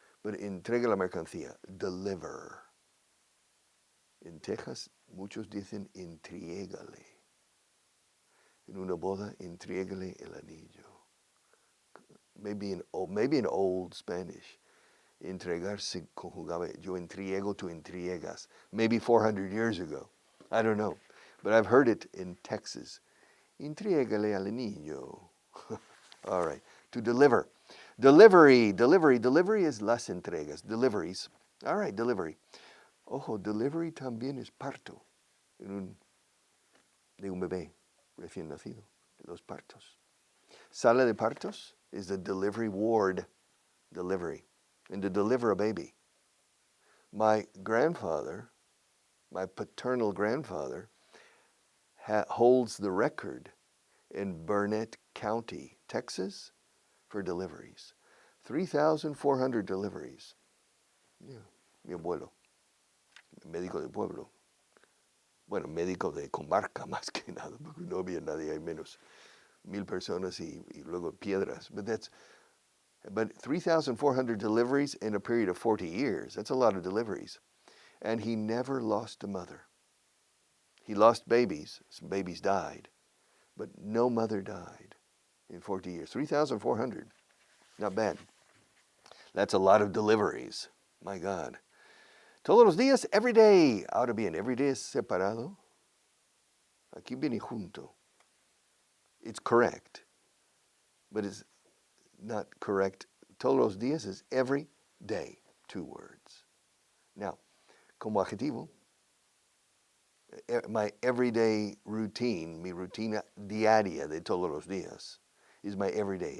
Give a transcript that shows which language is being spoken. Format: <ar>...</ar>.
<es>But entrega la mercancía. Deliver. En Texas, muchos dicen entriégale. En una boda, entriégale el anillo.</es> <en>Maybe in old Spanish.</en> <es>Entregar se conjugaba. Yo entriego, tú entregas.</es> <en>Maybe 400 years ago. I don't know. But I've heard it in Texas.</en> <es>Entriégale al niño.</es> <en>All right. To deliver. Delivery is</en> <es>las entregas.</es> <en>Deliveries. All right, delivery.</en> <es>Ojo, delivery también es parto de un bebé recién nacido. Los partos. Sala de partos</es> <en>is the delivery ward.</en> <es>Delivery.</es> <en>And to deliver a baby. My grandfather, my paternal grandfather, holds the record in Burnett County, Texas, for deliveries. 3,400 deliveries.</en> <es>Yeah, mi abuelo, médico de pueblo. Bueno, médico de comarca más que nada, porque no había nadie, hay menos 1,000 personas y luego piedras.</es> <en>But 3,400 deliveries in a period of 40 years. That's a lot of deliveries. And he never lost a mother. He lost babies. Some babies died. But no mother died in 40 years. 3,400. Not bad. That's a lot of deliveries. My God.</en> <es>Todos los días,</es> <en>every day.</en> <es>Ahora bien,</es> <en>every day</en> <es>es separado. Aquí viene junto.</es> <en>It's correct. But it's not correct.</en> <es>Todos los días</es> <en>is every day. 2 words.</en> <es>Now, como adjetivo,</es> <en>my everyday routine,</en> <es>mi rutina diaria de todos los días,</es> <en>is my everyday.</en>